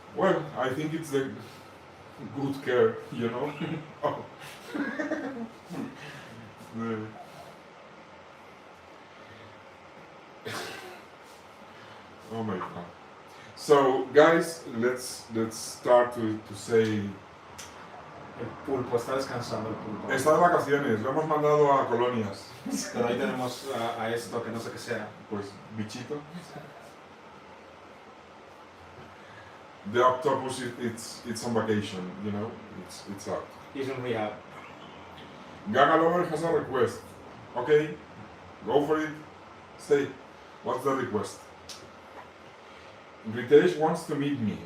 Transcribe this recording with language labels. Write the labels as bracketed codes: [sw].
[en] Well, I think it's the good care, you know? Oh. Oh my god. So, guys, let's start to say... [es] El pulpo está descansando, el pulpo. Está de vacaciones, lo hemos mandado a colonias. Pero ahí tenemos a esto que no sé qué sea. Pues, bichito. [en] The octopus, it's on vacation, you know? It's out. He's in rehab. Gaga Lover has a request. Okay, go for it. Say, what's the request? Ritesh wants to meet me.